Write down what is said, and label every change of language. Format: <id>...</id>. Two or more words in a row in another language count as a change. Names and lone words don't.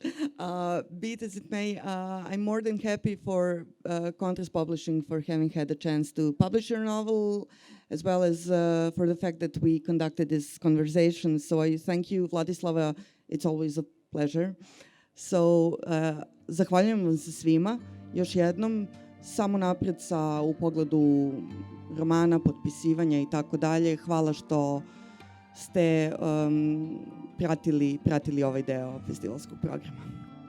<en>Be it as it may, I'm more than happy for Contrast Publishing for having had the chance to publish your novel, as well as for the fact that we conducted this conversation. So I thank you, Vladislava. It's always a pleasure. So,</en> <sr>zahvaljujem vam se svima. Još jednom, samo napred u pogledu romana, potpisivanja i tako dalje. Hvala što ste pratili ovaj deo festivalskog programa.</sr>